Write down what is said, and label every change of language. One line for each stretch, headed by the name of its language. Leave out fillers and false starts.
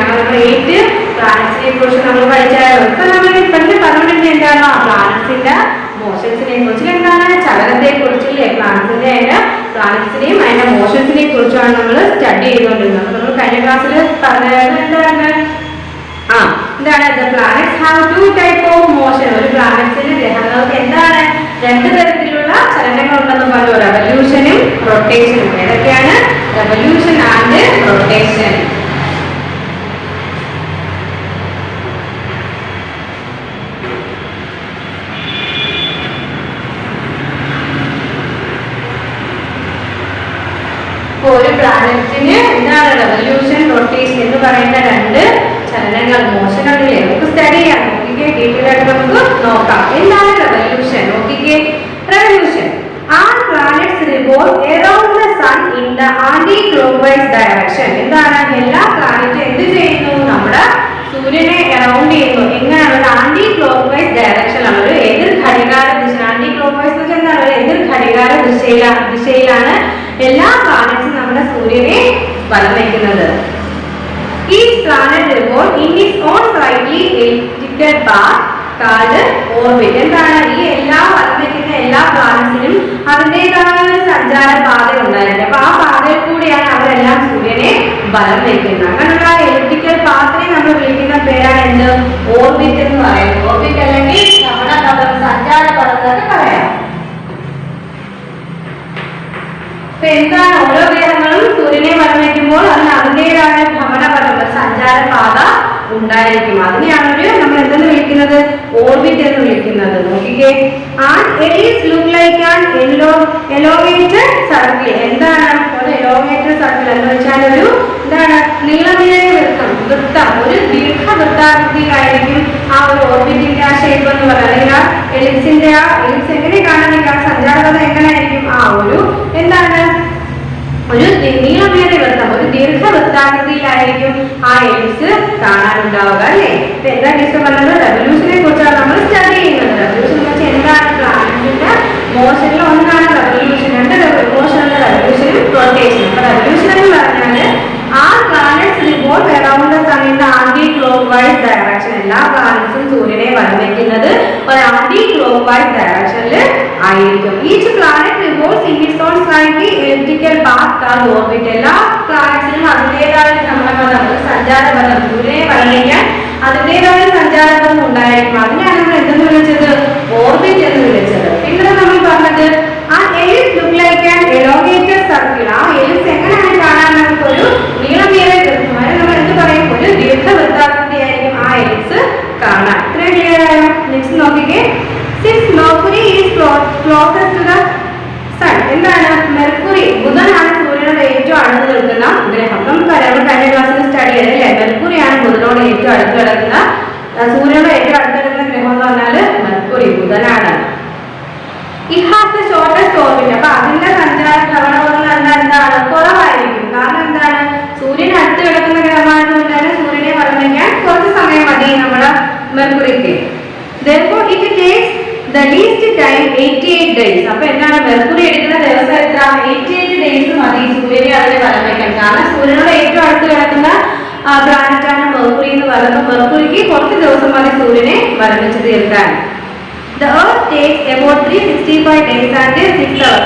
Malayalam: അങ്ങനെ നമ്മൾ 8 പ്ലാനറ്റ്സിനെ കുറിച്ച് നമ്മൾ പഠിച്ചായിരുന്നു. ഇപ്പൊ നമ്മൾ പറഞ്ഞിട്ടുണ്ട് എന്താണ് പ്ലാനറ്റ്സിന്റെ മോഷൻസിനെ കുറിച്ച്, എന്താണ് ചലനത്തെ കുറിച്ചില്ലേ? പ്ലാനറ്റ്സിനെയും അതിന്റെ മോഷൻസിനെ കുറിച്ചാണ് നമ്മൾ സ്റ്റഡി ചെയ്തുകൊണ്ടിരുന്നത്. നമ്മൾ കഴിഞ്ഞ ക്ലാസ്സിൽ പറഞ്ഞത് എന്താണ്? എന്താണ്
English: the planets have 2 type of motion.
Malayalam: ഒരു പ്ലാനറ്റ്സിന് ഗ്രഹങ്ങൾക്ക് എന്താണ് 2 തരത്തിലുള്ള ചലനങ്ങൾ ഉണ്ടെന്ന് പറഞ്ഞു, റെവല്യൂഷനും റൊട്ടേഷനും. ഏതൊക്കെയാണ്? Revolution and rotation. ഒരു പ്ലാനറ്റിന് എന്താണ് റെവല്യൂഷൻ, റൊട്ടേഷൻ എന്ന് പറയുന്ന 2 ചലനങ്ങൾ, മോഷൻ ഉണ്ടല്ലേ? നമുക്ക് സ്റ്റഡി ചെയ്യാം. നോക്കിക്കേ, ഡീറ്റെയിൽ ആയിട്ട് നമുക്ക് നോക്കാം. എന്താണ് റെവല്യൂഷൻ? നോക്കിക്കേ,
English: Revolution all planets revolve around the sun in the anti-clockwise direction.
Malayalam: എന്താണ്? എല്ലാ പ്ലാനറ്റും എന്ത് ചെയ്യുന്നു? നമ്മുടെ സൂര്യനെ അറൗണ്ട് ചെയ്യുന്നു. എങ്ങനെയാണ്? ഒരു ആന്റി ക്ലോക്ക്വൈസ് ഡയറക്ഷനിലാണ്, ഒരു എതിർ ഘടികാര ദിശ. ആന്റി ക്ലോക്ക്വൈസ് എന്ന് വെച്ചാൽ എന്താണ്? ഒരു എതിർ ഘടികാര ദിശയിലാണ് എല്ലാ പ്ലാനറ്റ്സും നമ്മുടെ സൂര്യനെ വലം വയ്ക്കുന്നത്.
English: Each planet revolves in its own slightly elliptical path called orbit.
Malayalam: എന്താണ്? ഈ എല്ലാ വലം വയ്ക്കുന്ന എല്ലാ പ്ലാനറ്റ്സിനും അതിൻ്റെതായ ഒരു സഞ്ചാര പാത ഉണ്ടായിരുന്നു. അപ്പൊ ആ പാതയിൽ കൂടിയാണ് അവരെല്ലാം സൂര്യനെ വലം വയ്ക്കുന്നത്. അങ്ങനെയുള്ള എലിപ്റ്റിക്കൽ പാത്തിനെ നമ്മൾ വിളിക്കുന്ന പേരാണ് എന്ത്? ഓർബിറ്റ് എന്ന് പറയുന്നത്. ഓർബിറ്റ് അല്ലെങ്കിൽ ഭ്രമണപഥം, സഞ്ചാര പഥം എന്നൊക്കെ പറയാം. അപ്പൊ എന്താണ്? ഓരോ ഗ്രഹങ്ങളും സൂര്യനെ വലം വയ്ക്കുമ്പോൾ അതിന് അതിൻ്റെതായ ഭ്രമണപഥം, സഞ്ചാര പാത ഉണ്ടായിരിക്കും. അതിനെയാണ് നമ്മൾ എന്തെന്ന് വിളിക്കുന്നത്? ഓർബിറ്റ് എന്ന് വിളിക്കുന്നത്. നോക്കിക്കേ,
English: look like an elongated circle.
Malayalam: എന്താണ് ഒരു elongated circle എന്ന് വെച്ചാൽ ഒരു എന്താണ്? നീളമേറിയ വൃത്തം, ഒരു ദീർഘവൃത്താകൃതിയിലായിരിക്കും ആ ഒരു ഓർബിറ്റിന്റെ ആ ഷേപ്പ് എന്ന് പറയുന്നത്. അല്ലെങ്കിൽ ആ എലിപ്സിന്റെ എലിപ്സ് എങ്ങനെ കാണാനെങ്കിൽ ആ സഞ്ചാരപഥം എങ്ങനെയായിരിക്കും? ആ ഒരു എന്താണ്? ഒരു നീളമേറിയ വൃത്തം, ഒരു ദീർഘവൃത്താകൃതിയിലായിരിക്കും ആ എലിപ്സ് കാണാനുണ്ടാവുക അല്ലേ? ഇപ്പൊ എന്താ ടീച്ചർ പറഞ്ഞത്? റെവല്യൂഷനെ കുറിച്ചാണ് നമ്മൾ സ്റ്റഡി ചെയ്യുന്നത്. റെവല്യൂഷൻ എന്ന് വെച്ചാൽ എന്താണ്? പ്ലാനറ്റിന്റെ മോഷനിൽ ഒന്നാണ് റെവല്യൂഷൻ. 2 മോഷനുള്ള റെവല്യൂഷനും റൊട്ടേഷനും. അപ്പൊ റെവല്യൂഷൻ എന്ന് പറഞ്ഞാല്
English: all planets revolve around the sun in the anti-clockwise direction.
Malayalam: എല്ലാ പ്ലാനറ്റ്സും സൂര്യനെ വലം വയ്ക്കുന്നത് ഒരു anti-clockwise directionൽ ആയിരിക്കും.
English: Each planet revolves in its own slightly elliptical path called orbit.
Malayalam: എല്ലാ പ്ലാനറ്റ്സിനും അതിൻ്റെതായ ഭ്രമണപഥം, സഞ്ചാരപഥം, സൂര്യനെ വലം വയ്ക്കാൻ അതിൻ്റെതായ സഞ്ചാരപഥം ഉണ്ടായിരിക്കും. അതിനാണ് നമ്മൾ എന്തെന്ന് വിളിച്ചത്? ഓർബിറ്റ് എന്ന് വിളിച്ചത്. പിന്നെ നമ്മൾ പറഞ്ഞത് ആ ellipse
English: look like an elongated circle.
Malayalam: ആ എലിപ്സ് എങ്ങനെയാണ് കാണാൻ? നമുക്കൊരു നീളമേറിയ വൃത്തം, നമ്മൾ എന്ത് പറയും? ഒരു ദീർഘവൃത്താകൃതിയായിരിക്കും ആ എലിപ്സ് കാണാൻ. ഇത്രയും ക്ലിയർ ആയോ? നെക്സ്റ്റ് നോക്കിക്കേ,
English: since Mercury is closest to the sun.
Malayalam: എന്താണ്? മെർക്കുറി, ബുധനാണ് സൂര്യനോട് ഏറ്റവും അടുത്ത് നിൽക്കുന്ന ഗ്രഹം. നമുക്കറിയാം, നമ്മൾ കഴിഞ്ഞ ക്ലാസ്സിൽ സ്റ്റഡി ചെയ്തല്ലേ? മെർക്കുറിയാണ് ബുധനോട് ഏറ്റവും അടുത്ത് കിടക്കുന്ന, സൂര്യനോട് ഏറ്റവും അടുത്ത് കിടക്കുന്ന ഗ്രഹം എന്ന് പറഞ്ഞാല് mercury, ബുധനാണ്.
English: It has the shortest orbit.
Malayalam: അപ്പൊ അതിന്റെ സഞ്ചാര ഭ്രമണപഥം എന്താണ്? കുറവായിരിക്കും. കാരണം എന്താണ്? സൂര്യൻ അടുത്ത് കിടക്കുന്ന ഗ്രഹമായതുകൊണ്ട് തന്നെ സൂര്യനെ വലം വയ്ക്കാൻ കുറച്ച് സമയം മതി നമ്മുടെ മെർക്കുറിക്ക്.
English: Therefore it takes the least time 88 days.
Malayalam: അപ്പൊ എന്താണ്? മെർക്കുറി എടുക്കുന്ന ദിവസം എത്ര? 88 days മതി സൂര്യനെ അതിനെ വലം വയ്ക്കാൻ. കാരണം സൂര്യനോട് ഏറ്റവും അടുത്ത് കിടക്കുന്ന പ്ലാനറ്റാണ് മെർക്കുറി എന്ന് പറയുന്നത്. മെർക്കുറിക്ക് കുറച്ച് ദിവസം മതി സൂര്യനെ വലം വെച്ച് തീർക്കാൻ.
English: The Earth takes about 365 days and 6 hours.